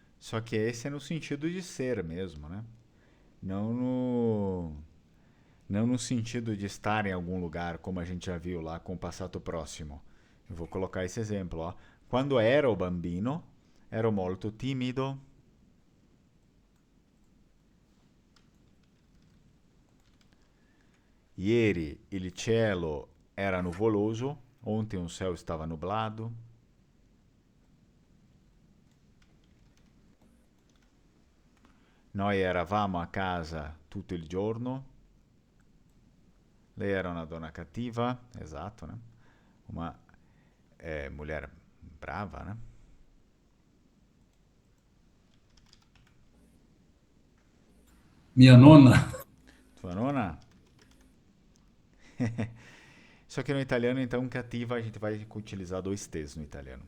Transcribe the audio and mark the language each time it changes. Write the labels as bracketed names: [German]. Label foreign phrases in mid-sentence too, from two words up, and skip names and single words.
[Portuguese] Só que esse é no sentido de ser mesmo, né? Não não no sentido de estar em algum lugar, como a gente já viu lá com o passato próximo. Eu vou colocar esse exemplo, ó. [Italian] Quando ero bambino, ero molto timido. Ieri il cielo era nuvoloso. [Portuguese] Ontem o céu estava nublado. [Italian] Noi eravamo a casa tutto il giorno. Lei era una donna cattiva, esatto, [Portuguese] né? Uma mulher brava, né? Minha nona. Tua nona? Só que no italiano, então, cattiva, a gente vai utilizar dois T's no italiano.